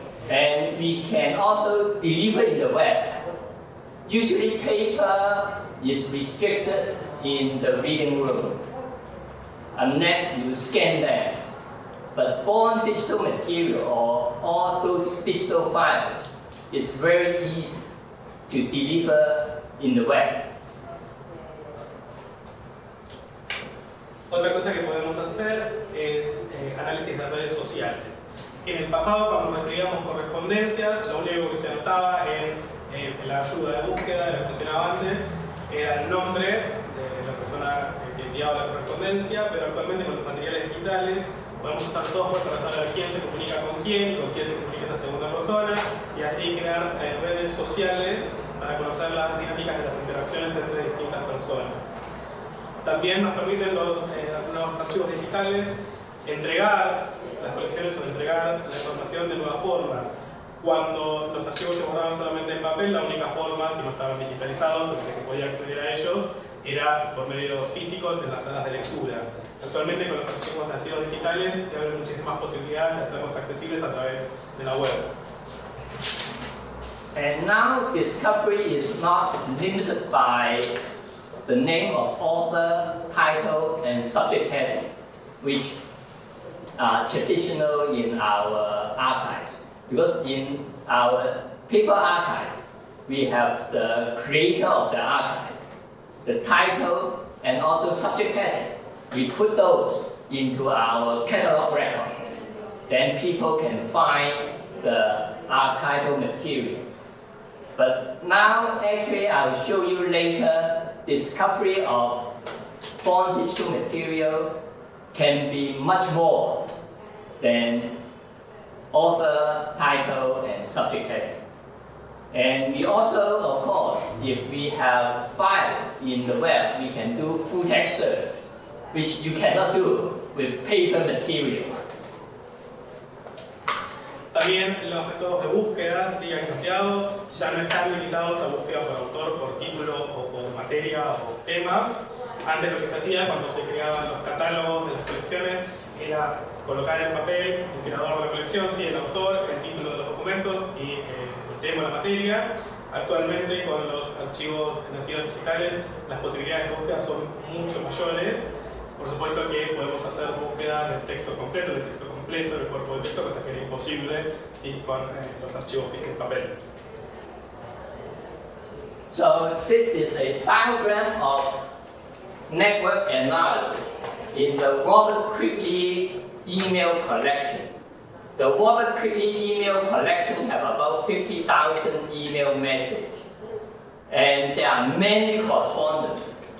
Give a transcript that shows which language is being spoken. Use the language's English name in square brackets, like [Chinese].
[English] And we can also deliver in the web. Usually paper is restricted in the reading room, unless you scan them. But born digital material or all those digital files is very easy to deliver in the web. [Spanish] Otra cosa que podemos hacer es análisis de redes sociales. En el pasado, cuando recibíamos correspondencias, lo único que se anotaba en la ayuda de búsqueda, de la que mencionaba antes, era el nombre de la persona que enviaba la correspondencia, pero actualmente con los materiales digitales podemos usar software para saber quién se comunica con quién y con quién se comunica esa segunda persona, y así crear redes sociales para conocer las dinámicas de las interacciones entre distintas personas. También nos permiten los nuevos archivos digitales entregar las colecciones o entregar la información de nuevas formas. Cuando los archivos se guardaban solamente en papel, la única forma, si no estaban digitalizados o que se podía acceder a ellos, era por medios físicos en las salas de lectura. Actualmente con los archivos nacidos digitales se abren muchísimas posibilidades de hacerlos accesibles a través de la web. [English] And now discovery is not limited by the name of author, title, and subject heading, which are traditional in our archive. Because in our paper archive, we have the creator of the archive, the title, and also subject heading. We put those into our catalog record. Then people can find the archival material. But now, actually, I will show you later, discovery of foreign digital material can be much more than author, title, and subject heading. And we also, of course, if we have files in the web, we can do full text search, which you cannot do with paper material. [Spanish] También los métodos de búsqueda sí han cambiado, ya no están limitados a búsqueda por autor, por título o por materia o por tema. Antes lo que se hacía cuando se creaban los catálogos de las colecciones era colocar en papel el creador de la colección, sí, el autor, el título de los documentos y el tema, la materia. Actualmente con los archivos nacidos digitales las posibilidades de búsqueda son mucho mayores. Por supuesto que podemos hacer búsqueda del texto completo, del cuerpo del texto, cosa que era imposible ¿sí? Con los archivos en papel. [English] So this is a diagram of network analysis in the Robert Quigley email collection. The Robert Quigley email collection have about 50,000 email messages, and there are many correspondence.